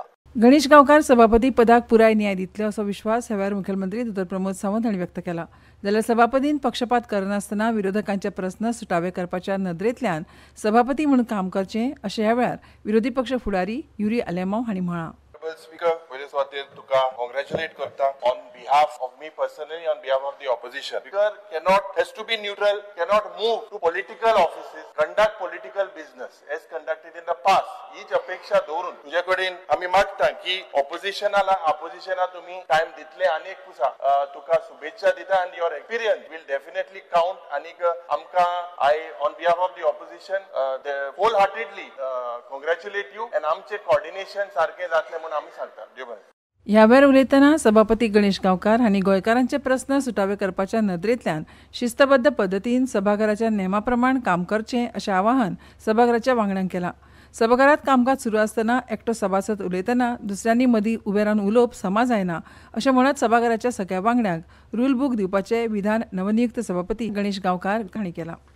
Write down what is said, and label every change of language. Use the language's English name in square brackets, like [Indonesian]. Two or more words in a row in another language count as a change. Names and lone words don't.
[Konkani] गणेश गांवकार सभापती पदाक पुराय न्याय दितले असो विश्वास ह्या वेळार मुखेलमंत्री डॉ. प्रमोद सावंत हांणी व्यक्त केला. जाल्यार सभापतीन पक्षपात करनासतना विरोधकांचे प्रस्न सुटावे करपाच्या नदरेंतल्यान सभापती म्हणून काम करचें अशें ह्या वेळार विरोधी पक्ष फुडारी युरी आलेमांव हांणी म्हळां. [English] Speaker, [Konkani] पयले सुवातेर तुका [English] congratulate करता on behalf of me personally, on behalf of the opposition. Speaker has to be neutral, cannot move to political offices, conduct political business as conducted in the past. [Konkani] हीच अपेक्षा दवरून तुझ्या कडेन आमी मागता की ऑपोजिशना तुम्ही टाइम दितले आनी एक पुसा तुका शुभेच्छा दिता [English] and your experience will definitely count. [Konkani] आणि आमकां [English] I on behalf of the opposition wholeheartedly congratulate you and [Konkani] आमचे [English] coordination [Konkani] सारखे जातले म्हणून आमी सांगता. ह्या वेळार उलयतना सभापती गणेश गांवकार हांणी गोंयकारांचे प्रस्न सुटावे करपाच्या नदरेंतल्यान शिस्तबद्ध पद्दतीन सभाघराच्या नेमा प्रमाण काम करचें अशें आवाहन सभाघराच्या वांगड्यांक केलां. सभाघरांत कामकाज सुरू आसतना एकटो सभासद उलयतना दुसऱ्यांनी मदीं उबे रावन उलोवप समा जायना अशें म्हणत सभाघराच्या सगळ्या वांगड्यांक रूल बूक दिवपाचें विधान नवनियुक्त सभापती गणेश गांवकार हांणी केलां.